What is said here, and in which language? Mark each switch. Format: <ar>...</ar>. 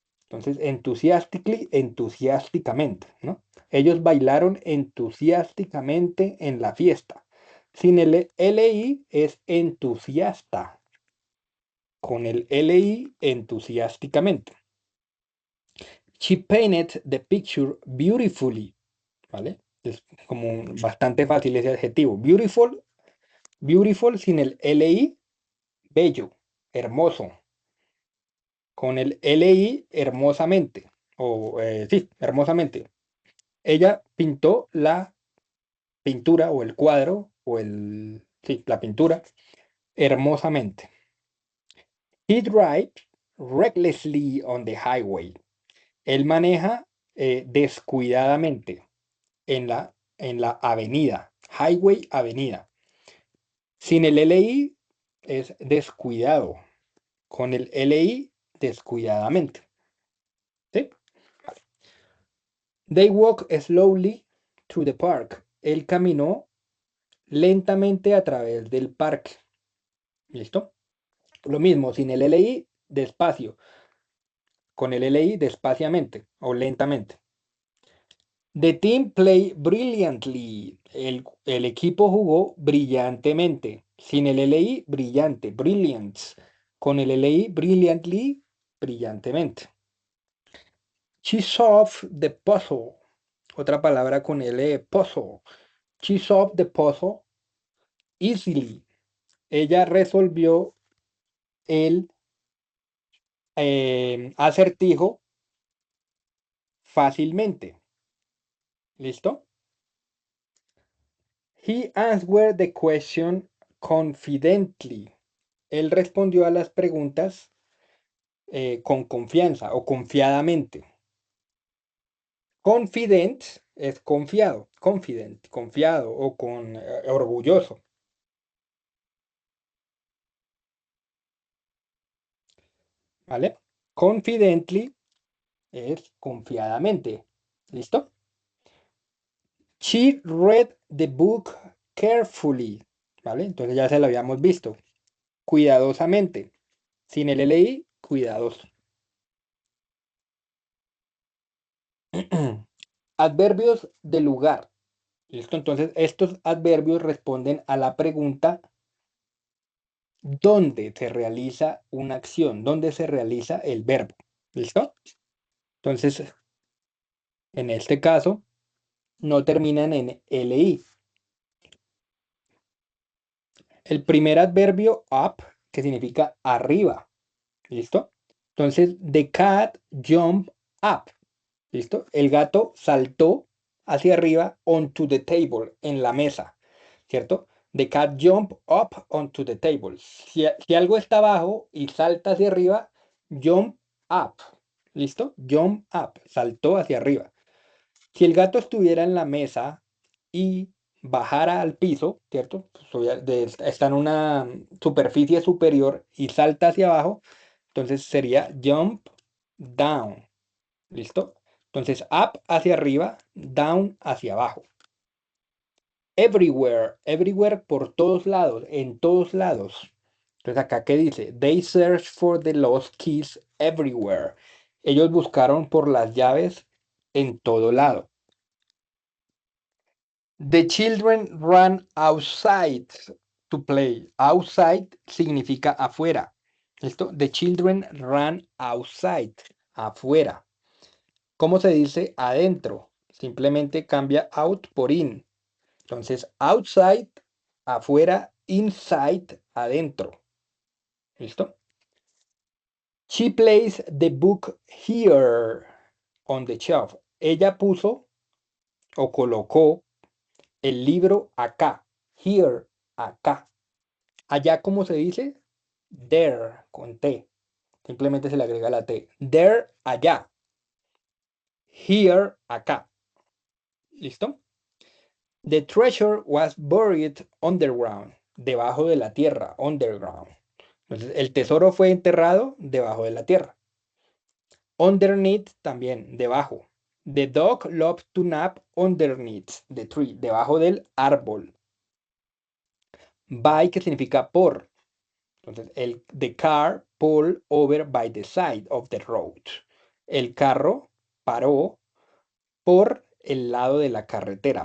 <es>Entonces, enthusiastically, entusiásticamente, ¿no? Ellos bailaron entusiásticamente en la fiesta. Sin el li es entusiasta. Con el li, entusiásticamente.</es> <en>She painted the picture beautifully,</en> <es>¿vale? Es como bastante fácil ese adjetivo. Beautiful, beautiful sin el li, bello, hermoso. Con el li, hermosamente. O sí, hermosamente. Ella pintó la pintura o el cuadro o sí, la pintura hermosamente.</es> <en>He drives recklessly on the highway.</en> <es>Él maneja descuidadamente en la avenida. Highway, avenida. Sin el li es descuidado. Con el li, descuidadamente. ¿Sí?</es> <en>They walk slowly through the park.</en> <es>Él caminó lentamente a través del parque. ¿Listo? Lo mismo, sin el li, despacio. Con el li, despaciamente o lentamente.</es> <en>The team played brilliantly.</en> <es>El equipo jugó brillantemente. Sin el li, brillante, brilliant. Con el li, brilliantly, brillantemente.</es> <en>She solved the puzzle.</en> <es>Otra palabra con L, puzzle.</es> <en>She solved the puzzle easily.</en> <es>Ella resolvió el acertijo fácilmente. ¿Listo?</es> <en>He answered the question confidently.</en> <es>Él respondió a las preguntas con confianza o confiadamente. Confident es confiado, confident, confiado o con orgulloso. ¿Vale? Confidently es confiadamente. ¿Listo?</es> <en>She read the book carefully.</en> <es>¿Vale? Entonces ya se lo habíamos visto. Cuidadosamente. Sin el li, cuidadoso. Adverbios de lugar. ¿Listo? Entonces, estos adverbios responden a la pregunta ¿dónde se realiza una acción? ¿Dónde se realiza el verbo? ¿Listo? Entonces, en este caso, no terminan en li. El primer adverbio up, que significa arriba. ¿Listo?</es> <en>Entonces, the cat jumped up.</en> <es>¿Listo? El gato saltó hacia arriba</es> <en>onto the table,</en> <es>en la mesa. ¿Cierto?</es> <en>The cat jumped up onto the table.</en> <es>Si algo está abajo y salta hacia arriba, jump up. ¿Listo? Jump up. Saltó hacia arriba. Si el gato estuviera en la mesa y bajara al piso, ¿cierto? Está en una superficie superior y salta hacia abajo, entonces sería jump down. ¿Listo? Entonces up hacia arriba, down hacia abajo. Everywhere, everywhere por todos lados, en todos lados. Entonces acá ¿qué dice?</es> <en>They searched for the lost keys everywhere.</en> <es>Ellos buscaron por las llaves en todo lado.</es> <en>The children ran outside to play. Outside</en> <es>significa afuera. ¿Listo?</es> <en>The children ran outside, afuera.</en> <es>¿Cómo se dice adentro? Simplemente cambia out por in. Entonces, outside, afuera, inside, adentro. ¿Listo?</es> <en>She placed the book here on the shelf.</en> <es>Ella puso o colocó el libro acá. Here, acá. Allá, ¿cómo se dice? There, con T. Simplemente se le agrega la T. There, allá. Here, acá. ¿Listo?</es> <en>The treasure was buried underground.</en> <es>debajo de la tierra, underground. Entonces, el tesoro fue enterrado debajo de la tierra. Underneath también, debajo.</es> <en>The dog loved to nap underneath the tree,</en> <es>debajo del árbol. By, que significa por.</es> <en>Entonces, the car pulled over by the side of the road.</en> <es>El carro paró por el lado de la carretera.</es>